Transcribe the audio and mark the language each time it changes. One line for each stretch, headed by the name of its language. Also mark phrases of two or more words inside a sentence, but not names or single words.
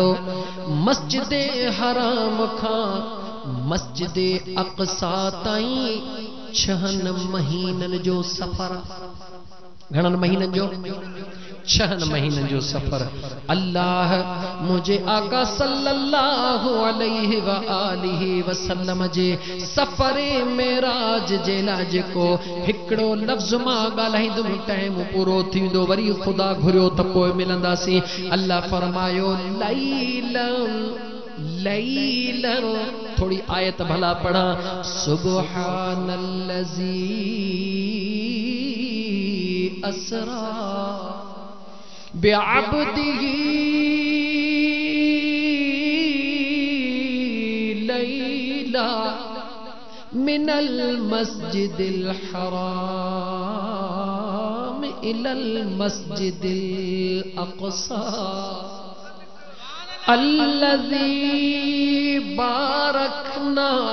Sindhi: मस्जिद हराम खां मस्जिद अक़सा ताईं 6 महीनन जो सफ़र। घणन महीनन जो? 6 महीनन जो सफ़र। अल्लाह मुझे आका
Arabic: صلى الله عليه وآله وسلم
Sindhi: जे सफ़रे मेराज जे लाइ जेको हिकिड़ो लफ़्ज़ मां ॻाल्हाईंदुमि, टाइम पूरो थींदो, वरी ख़ुदा घुरियो त पोइ मिलंदासीं। अल्लाह फरमायो,
Arabic: ليلا ليلا,
Sindhi: थोड़ी आयत भला पढ़ा, सुब्हानल्लज़ी
Arabic: أسرى بعبده ليلا من المسجد الحرام إلى المسجد الأقصى الذي باركنا